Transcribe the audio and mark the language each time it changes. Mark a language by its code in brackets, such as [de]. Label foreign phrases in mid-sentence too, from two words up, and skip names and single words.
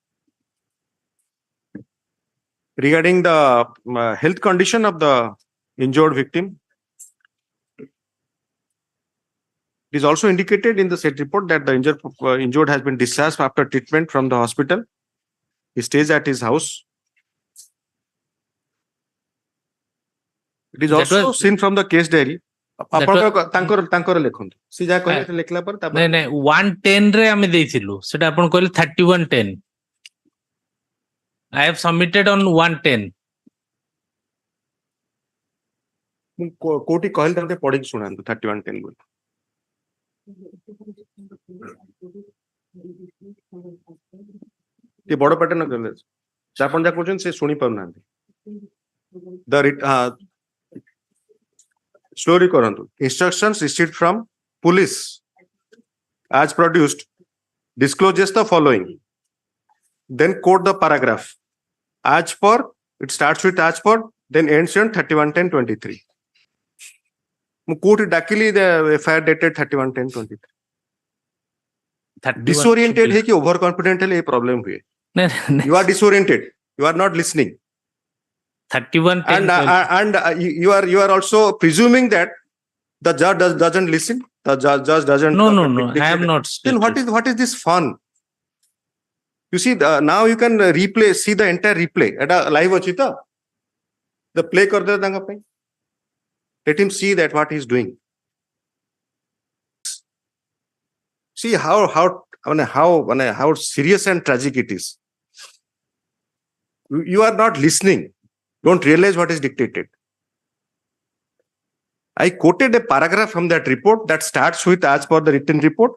[en] Regarding the health condition of the injured victim, it is also indicated in the said report that the injured has been discharged after treatment from the hospital. He stays at his house. It is That also was- seen from the case diary. [or] ତାଙ୍କର ଲେଖନ୍ତୁ ସେ ଯାହା କହିଲେ ନାଇଁ ଲେଖିଲା ପରେ ନାଇଁ 110 ରେ ଆମେ ଦେଇଥିଲୁ ସେଟା ଆପଣ କହିଲେ 3110. [en] I have submitted on 110. [or] କୋଉଠି କହିଲେ ତାଙ୍କୁ ପଢିକି ଶୁଣାନ୍ତୁ 3110 ବୋଲି ଟିକେ ବଡ ପାଟର୍ନ କଲେ ଆପଣ ଯାହା କହୁଛନ୍ତି ସେ ଶୁଣି ପାରୁନାହାନ୍ତି slowly କରନ୍ତୁ. [en] Instructions received from police as produced discloses the following. Then quote the paragraph. As per, it starts with as per, then ends on 31/10/23. [or] ମୁଁ କୋଉଠି ଡାକିଲି [en] FIR dated [or] 31/10/23. Disoriented ହେଇକି [en] over confident [or] ହେଲେ ଏ problem ହୁଏ. [en] You are disoriented. You are not listening. 3110. And you are also presuming that the judge doesn't listen. The judge doesn't. No. I have not. Then what is this fun? You see, now you can see the entire replay. Eta live achi ta. The play kar de tanga pai. Let him see that what he is doing. See how serious and tragic it is. You are not listening. Don't realize what is dictated. I quoted a paragraph from that report that starts with as per the written report.